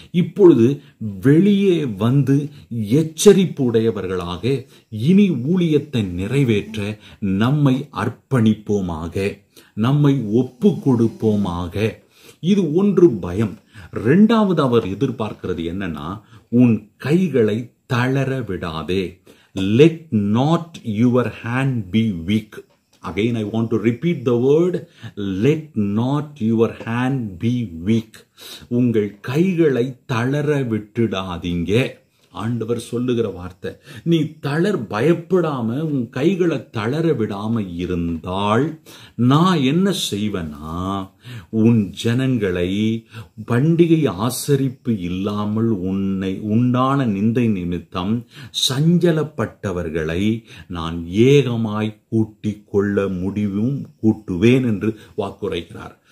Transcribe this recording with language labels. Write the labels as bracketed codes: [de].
[ta] இப்பொழுது வெளியே வந்து எச்சரிப்பு உடையவர்களாக இனி ஊழியத்தை நிறைவேற்ற நம்மை அர்ப்பணிப்போமாக, நம்மை ஒப்பு கொடுப்போமாக. இது ஒன்று பயம். 2வது அவர் எதிர்பார்க்கிறது என்னன்னா, உன் கைகளை தளர விடாதே. [en] Let not your hand be weak. Again, I want to repeat the word, let not your hand be weak. [ta] உங்கள் கைகளை தளர விட்டுடாதீங்க. ஆண்டவர் சொல்லுகிற வார்த்தை, நீ பயப்படாம உன் கைகளை தளர விடாம இருந்தால் நான் என்ன செய்வேன்னா, உன் ஜனங்களை பண்டிகை ஆசரிப்பு இல்லாமல் உண்டான நிந்தை நிமித்தம் சஞ்சலப்பட்டவர்களை நான் ஏகமாய் கூட்டிக் கொள்ள முடிவும் கூட்டுவேன் என்று வாக்குரைக்கிறார்.